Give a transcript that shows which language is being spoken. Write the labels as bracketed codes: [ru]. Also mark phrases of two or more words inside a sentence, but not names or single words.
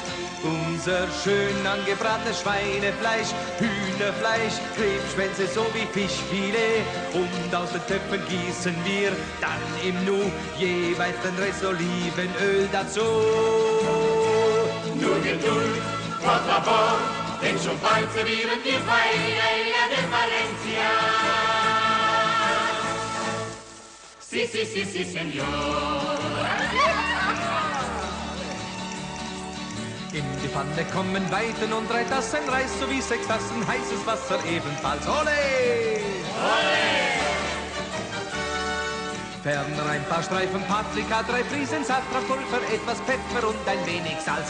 [de] Unser schön angebratenes Schweinefleisch, Hühnerfleisch, Krebsschwänze sowie Fischfilet. Und aus den Töpfen gießen wir dann im Nu jeweils den Rest Olivenöl dazu. Nur Geduld, [es] por favor, [de] denn schon bald servieren wir Paella de Valencia. [es] Si, si, si, si, Senor. [de] In die Pfanne kommen Weiden und 3 Tassen Reis sowie 6 Tassen heißes Wasser ebenfalls. Ole! Ole! Ferner ein paar Streifen Paprika, 3 Prisen Safranpulver, etwas Pfeffer und ein wenig Salz.